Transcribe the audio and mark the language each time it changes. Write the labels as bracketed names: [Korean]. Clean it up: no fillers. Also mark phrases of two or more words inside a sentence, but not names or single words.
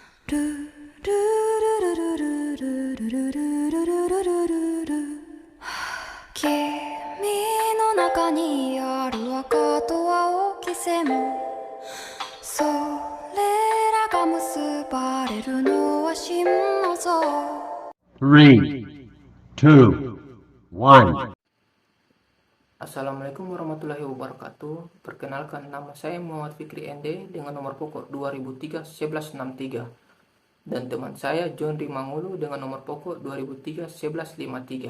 [Japanese] の中にある赤と青き線それらが結ばれるのは真の像 [Indonesian] 3, 2, 1. [Arabic] السلام عليكم ورحمة الله وبركاته. [Indonesian] Perkenalkan, nama saya Muhammad Fikri ND dengan nomor pokok 2003-1163 dan teman saya John Rimangulu dengan nomor pokok 2003-1153.